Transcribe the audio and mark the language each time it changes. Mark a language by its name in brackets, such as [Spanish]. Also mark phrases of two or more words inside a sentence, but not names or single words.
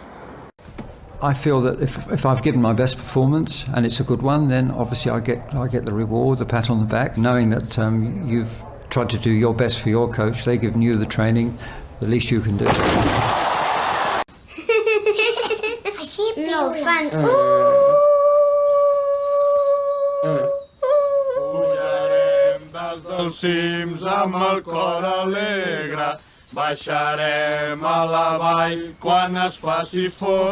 [English] I feel that if I've given my best performance and it's a good one, then obviously I get the reward, the pat on the back, knowing that you've tried to do your best for your coach. They've given you the training, the least you can do. No fun. [Catalan] Pujarem des dels cims amb el cor alegre, baixarem a la vall quan es faci fosc.